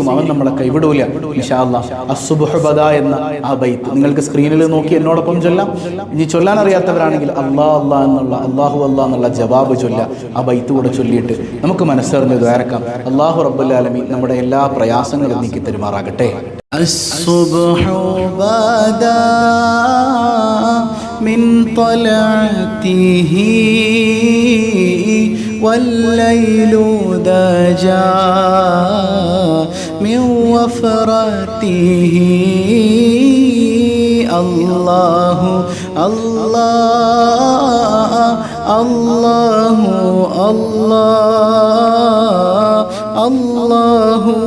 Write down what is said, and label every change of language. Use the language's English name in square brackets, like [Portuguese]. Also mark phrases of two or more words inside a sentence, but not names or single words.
[Malayalam] അവൻ നമ്മളെ കൈവിടൂല [Arabic] إن شاء الله. [Malayalam] അസ്സുബ്ഹു ബദാ എന്ന ആ ബൈത്ത് നിങ്ങൾക്ക് സ്ക്രീനിൽ നോക്കി എന്നോടൊപ്പം ചൊല്ലാം. ഇനി ചൊല്ലാൻ അറിയാത്തവരാണെങ്കിൽ [Arabic] الله الله [Malayalam] എന്നുള്ള [Arabic] الله الله [Malayalam] എന്നുള്ള ജവാബ് ചൊല്ല. ആ ബൈത്ത് കൂടെ ചൊല്ലിയിട്ട് നമുക്ക് മനസ്സറിഞ്ഞ് ദ്വാരക്കാം. [Arabic] الله رب العالمين [Malayalam] നമ്മുടെ എല്ലാ പ്രയാസങ്ങളും നീക്കി തരുമാറാകട്ടെ. [Arabic] الصبح بدا من طلعته والليل دجا من وفرته الله الله الله الله الله